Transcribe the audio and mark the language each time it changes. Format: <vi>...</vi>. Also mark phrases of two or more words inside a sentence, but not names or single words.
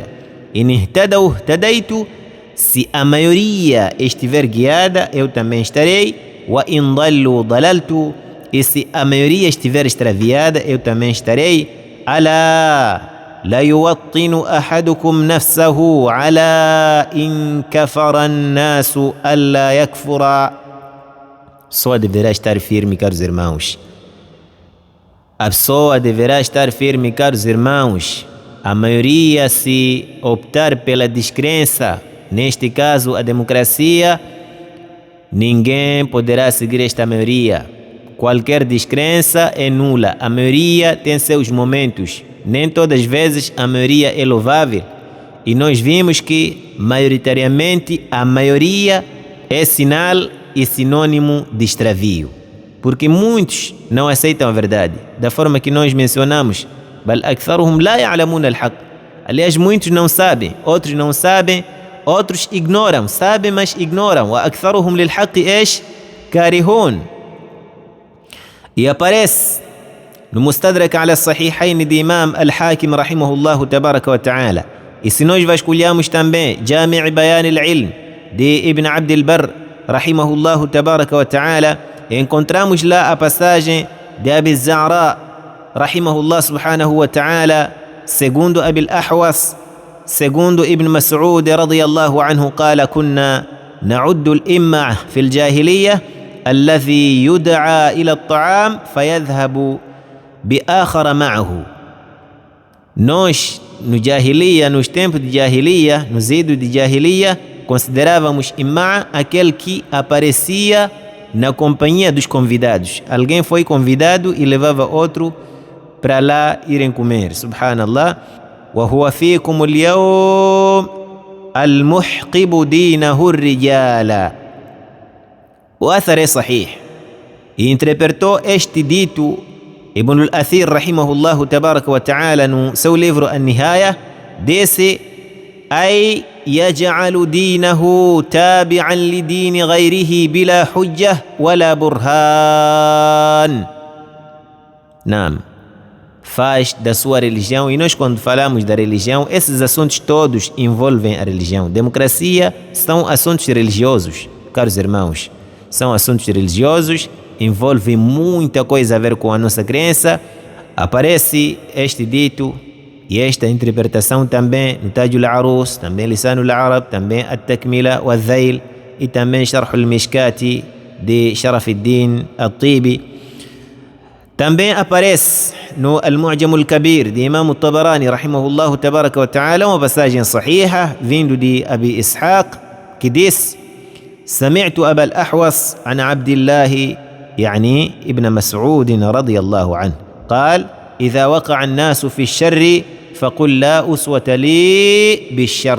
<ar>إن اهتدوا اهتديت,</ar> <pt>se a maioria estiver guiada, eu também estarei.</pt> <ar>وإن ضلوا ضللت,</ar> <pt>e se a maioria estiver extraviada, eu também estarei.</pt> <ar>ألا لا يوطن أحدكم نفسه على إن كفر الناس ألا يكفر.</ar> <pt>Só deverá estar firme, caros irmãos. A pessoa deverá estar firme, caros irmãos. A maioria, se optar pela descrença, neste caso a democracia, ninguém poderá seguir esta maioria. Qualquer descrença é nula. A maioria tem seus momentos. Nem todas as vezes a maioria é louvável. E nós vimos que, maioritariamente, a maioria é sinal e sinônimo de extravio. Porque muitos não aceitam a verdade. Da forma que nós mencionamos,</pt> <ar>بل أكثرهم لا يعلمون الحق.</ar> <pt>Aliás, muitos não sabem, outros não sabem, outros ignoram, sabem, mas ignoram.</pt> <ar>وأكثرهم للحق إيش؟ كارهون.</ar> <pt>E aparece no Mustadrak ala Sahihain de Imam Al-Hakim</pt> <ar>رحمه الله تبارك وتعالى.</ar> <pt>E se nós vasculhamos também Jami' Bayan al-Ilm de Ibn Abd al-Barr</pt> <ar>رحمه الله تبارك وتعالى,</ar> <pt>encontramos lá a passagem de Abi Za'ra</pt> <ar>رحمه الله سبحانه وتعالى,</ar> <pt>segundo Abi al-Ahwas,</pt> <ar>segundo Ibn Mas'ud رضي الله عنه, قال كنا نعد الإمة في الجاهلية الذي يدعى إلى الطعام فيذهب بآخر معه.</ar> <pt>Nós, no Jahiliya, nos tempos de Jahiliya, nos idos de Jahiliya, considerávamos imã aquele que aparecia na companhia dos convidados. Alguém foi convidado e levava outro para lá irem comer. Subhanallah.</pt> <ar>وهو فيكم اليوم المحقب دينه الرجال.</ar> <pt>O athar é sahih. E interpretou este dito Ibn al-Athir</pt> <ar>رحمه الله تبارك وتعالى</ar> <pt>no seu livro An-Nihaya, disse:</pt> <ar>أي يجعل دينه تابعا لدين غيره بلا حجة ولا برهان.</ar> <pt>Não. Faz da sua religião, e nós quando falamos da religião, esses assuntos todos envolvem a religião. Democracia são assuntos religiosos, caros irmãos. São assuntos religiosos, envolvem muita coisa a ver com a nossa crença. Aparece este dito e esta interpretação também no Taj al-Arus, também Lisan al-Arab, também At-Takmila wa Dhail e também Sharh al-Mishkati de Sharaf al-Din al-Tibi. Também aparece no Al-Mu'jam al-Kabir de Imam al-Tabarani</pt> <ar>رحمه الله تبارك وتعالى</ar> <pt>uma passagem sahiha vindo de Abi Ishaq que diz:</pt> <ar>سمعت أبا الأحوص عن عبد الله يعني ابن مسعود رضي الله عنه قال: إذا وقع الناس في الشر فقل لا أسوة لي بالشر.</ar>